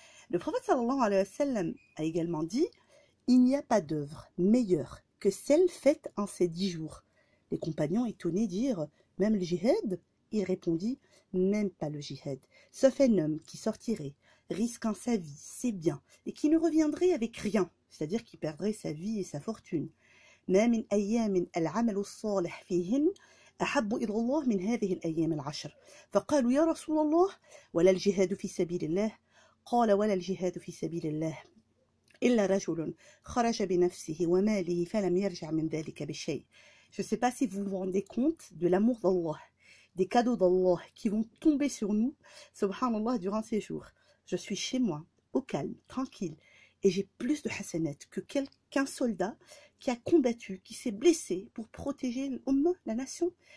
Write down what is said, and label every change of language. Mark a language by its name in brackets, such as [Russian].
[French] Le prophète sallallahu alayhi wa sallam a également dit: il n'y a pas d'œuvre meilleure que celle faite en ces 10 jours. Les compagnons étonnés dirent: même le jihad? Il répondit: même pas le jihad, sauf un homme qui sortirait, risquant sa vie, ses biens, et qui ne reviendrait avec rien, c'est-à-dire qui perdrait sa vie et sa fortune. [Arabic] ما من أيام العمل الصالح فيهن أحب إلى الله من هذه الأيام العشر فقالوا يا رسول الله ولا الجهاد في سبيل الله قال ولا الجهاد في سبيل الله إلا رجل خرج بنفسه وماله فلم يرجع من ذلك بشيء. [French] Je ne sais pas si vous vous rendez compte de l'amour d'Allah, des cadeaux d'Allah qui vont tomber sur nous, subhanallah, durant ces jours. Je suis chez moi, au calme, tranquille, et j'ai plus de hasanat que qu'un soldat qui a combattu, qui s'est blessé pour protéger l'Ummah, la nation.